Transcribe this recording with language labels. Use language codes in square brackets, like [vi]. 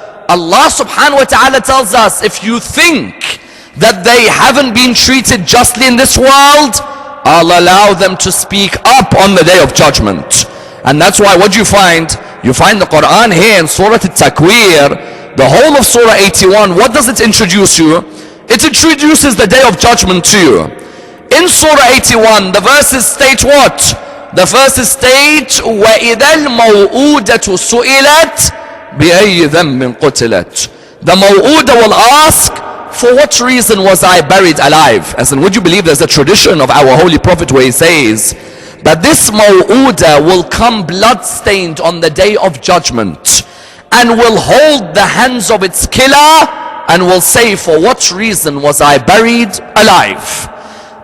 [en] Allah subhanahu wa ta'ala tells us, if you think that they haven't been treated justly in this world, I'll allow them to speak up on the day of judgment. And that's why what you find the Quran here in Surah At-Takwir, the whole of Surah 81, what does it introduce you? It introduces the day of judgment to you. In Surah 81, the verses state what? The verses state, [ar] وَإِذَا الْمَوْءُودَةُ سُئِلَتْ بِأَيِّ ذَنْبٍ قُتِلَتْ. [en] The Maw'uda will ask, for what reason was I buried alive? As in, would you believe there's a tradition of our Holy Prophet where he says that this Maw'uda will come blood-stained on the day of judgment and will hold the hands of its killer and will say, for what reason was I buried alive?